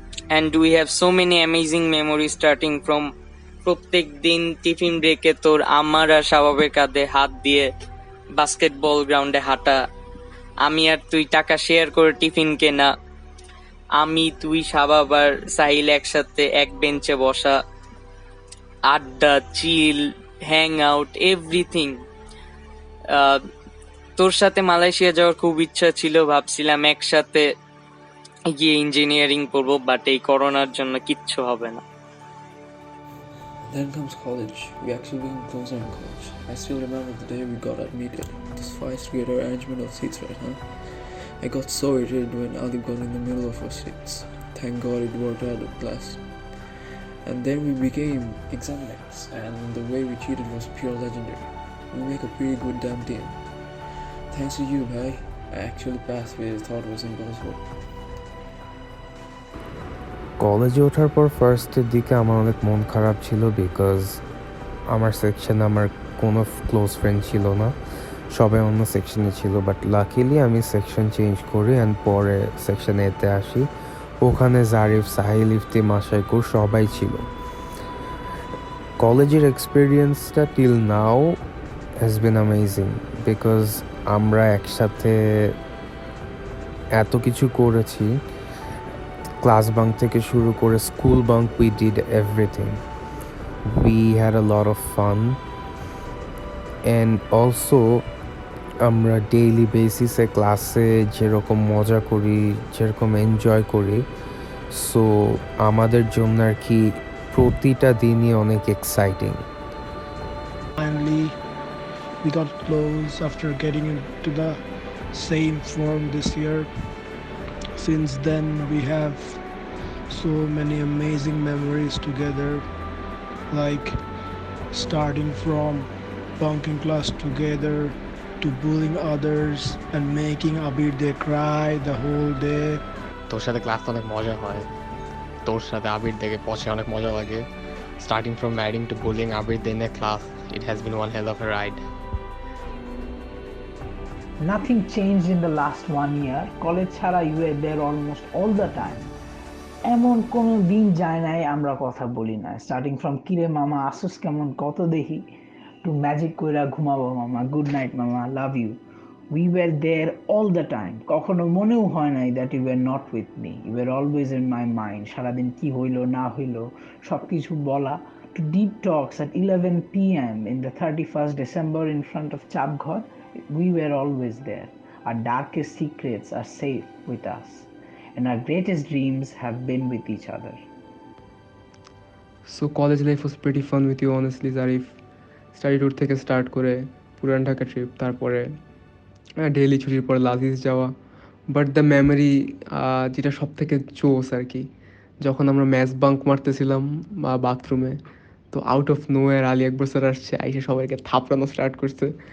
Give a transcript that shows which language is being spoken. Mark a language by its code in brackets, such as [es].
[en] and we have so many amazing memory starting from [bn] প্রত্যেক দিন tiffin ব্রেকে তোর আমার আর শাবাবের কাঁধে হাত দিয়ে বাস্কেটবল গ্রাউন্ডে হাঁটা, আমি আর তুই টাকা শেয়ার করে টিফিন কেনা, আমি তুই শাবাব আর সাহিল একসাথে এক বেঞ্চে বসা, আড্ডা, [en] Chill, hang out, everything. [bn] তোর সাথে মালয়েশিয়া যাওয়ার খুব ইচ্ছা ছিল, ভাবছিলাম একসাথে গিয়ে ইঞ্জিনিয়ারিং পড়বো, বাট এই করোনার জন্য কিচ্ছু হবে না। [en] Then comes college. We actually became closer in college. I still remember the day we got admitted. This 5th grade arrangement of seats, right, huh? I got so irritated when Ali got in the middle of our seats. Thank God it worked out at last. And then we became exam mates, and the way we cheated was pure legendary. We make a pretty good damn team. Thanks to you, bhai. I actually passed what I thought was impossible. [bn] কলেজে ওঠার পর ফার্স্টের দিকে আমার অনেক মন খারাপ ছিল, বিকজ আমার সেকশনে আমার কোনো ক্লোজ ফ্রেন্ড ছিল না, সবাই অন্য সেকশনে ছিল। বাট লাকিলি আমি সেকশন চেঞ্জ করি অ্যান্ড পরে সেকশন এতে আসি, ওখানে জারিফ, সাহিল, ইফতি, মাশাইকুর সবাই ছিল। কলেজের এক্সপিরিয়েন্সটা [en] till now has been amazing, [bn] because আমরা একসাথে এত কিছু করেছি, ক্লাস বাঙ্ক থেকে শুরু করে school bunk, [en] We did everything, we had a lot of fun. [bn] And also আমরা ডেইলি বেসিসে ক্লাসে যেরকম মজা করি, যেরকম এনজয় করি, সো আমাদের জন্য আর কি প্রতিটা দিনই অনেক exciting. [en] Finally, we got close after getting into the same form this year. Since then, we have so many amazing memories together, like starting from bunking class together to bullying others and making Abir they cry the whole day. [bn] তোর সাথে class অনেক মজা হয়, তোর সাথে আবির দেখে পছে অনেক মজা লাগে। [en] Starting from riding to bullying Abir in a class, it has been one hell of a ride. Nothing changed in the last 1 year. College ছাড়া you were there almost all the time. [bn] এমন কোনো দিন যায় নাই আমরা কথা বলি না। স্টার্টিং ফ্রম কিরে মামা আসুস কেমন কত দেখি, টু ম্যাজিক কইরা ঘুমাবো মামা, গুড নাইট মামা, love you. [en] We were there all the time. [bn] কখনো মনেও হয় নাই [en] that you were not with me. You were always in my mind. [bn] সারাদিন কি হইলো না হইলো সব কিছু বলা, [en] to deep talks at 11 p.m. in the 31st December in front of Chapghar. We were always there. Our darkest secrets are safe with us, and our greatest dreams have been with each other. So college life was pretty fun with you, honestly, Zarif. [bn] Study tour থেকে start করে পুরান Dhaka trip, তারপরে daily ছুটির পর লাজিজ যাওয়া। But the memory যেটা সব থেকে জোস আর কি, যখন আমরা ম্যাচ বাঙ্ক মারতেছিলাম বা বাথরুমে, তো [en] out of nowhere [bn] Ali Akbar sir আসছে, আইসে সবাইকে থাপড়ানো স্টার্ট করছে।